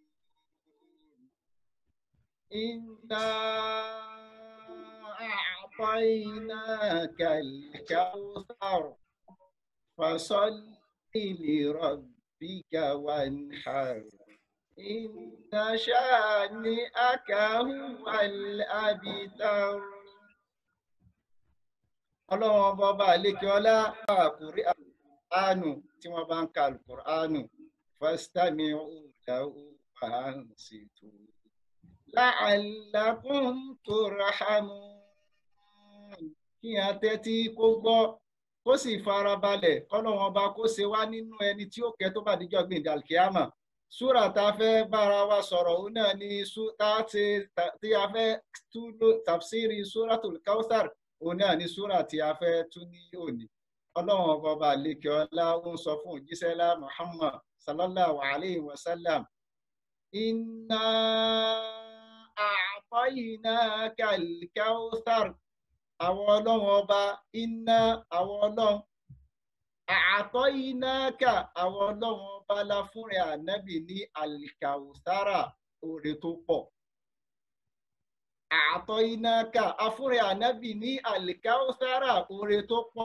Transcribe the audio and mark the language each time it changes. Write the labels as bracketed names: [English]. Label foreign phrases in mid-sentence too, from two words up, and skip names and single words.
[Arabic] إنا أعطيناك الكوثر فصل لربك وانحر إن شانئك هو الأبتر. [Yoruba] Ọlọ́run ọba àlékè ọlá àkùrí àánú tí wọ́n bá ń ka [Arabic] القرآن فاستمعوا له وأنصتوا لعلكم ترحمون. [Yoruba] kí a tẹ́tí kó gbọ́ kó sì farabalẹ̀, k'Ọlọ́run ọba kó ṣe wá nínú ẹni tí ó kẹ́ tó bá dijọ́ gbìndín al-Qiyamah. súrà tá a fẹ́ bára wa sọ̀rọ̀ òun náà ni tí a fẹ́ tú tafsiri Suratul Kawthar. òun náà ni súrà tí a fẹ́ tún ní òní. Ọlọ́run ọba àlékè ọlá ó ń sọ fún òjíṣẹ́lá Muhammad [Arabic] صلى الله عليه وسلم, إنا أعطيناك الكوثر. [Yoruba] àwọn Ọlọ́run ọba, inna àwọn Ọlọ́run, a'tainaka àwọn Ọlọ́run ọba la fúnra ànábì ní al-kawthara, oore tó pọ̀. Àtọ́yínáka afúnrẹ́ ànábì ní àlìkáúsára, oore tó pọ̀.